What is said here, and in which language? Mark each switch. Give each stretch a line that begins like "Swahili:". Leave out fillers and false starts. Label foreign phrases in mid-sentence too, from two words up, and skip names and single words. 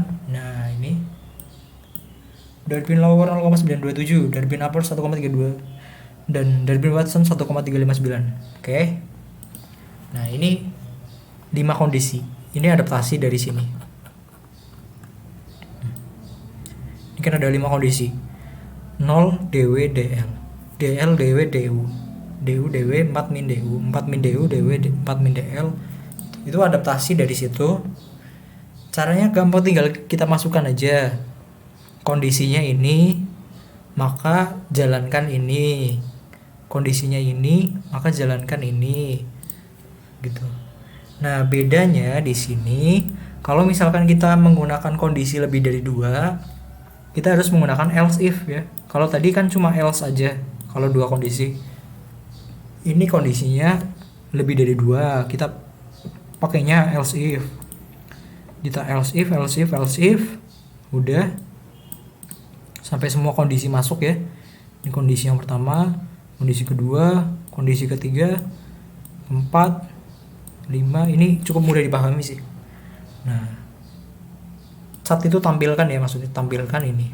Indonesian: Nah, ini Darwin lower 0,927, Darwin upper 1,32, dan Darwin-Watson 1,359. Oke. Nah, ini 5 kondisi. Ini adaptasi dari sini. Ini kan ada 5 kondisi. 0 dw dl, dl dw du, du dw 4 min du, 4 min du dw 4 min dl. Itu adaptasi dari situ. Caranya gampang, tinggal kita masukkan aja kondisinya ini, maka jalankan ini. Kondisinya ini, maka jalankan ini. Gitu. Nah, bedanya di sini kalau misalkan kita menggunakan kondisi lebih dari 2, kita harus menggunakan
English: else if
Indonesian: ya. Kalau tadi kan cuma else aja kalau 2 kondisi. Ini kondisinya lebih dari 2, kita pakainya
English: else if. Kita else if, else if, else if.
Indonesian: Udah sampai semua kondisi masuk ya. Ini kondisi yang pertama, kondisi kedua, kondisi ketiga, keempat, 5. Ini cukup mudah dipahami sih. Nah, cat itu tampilkan ya, maksudnya tampilkan ini.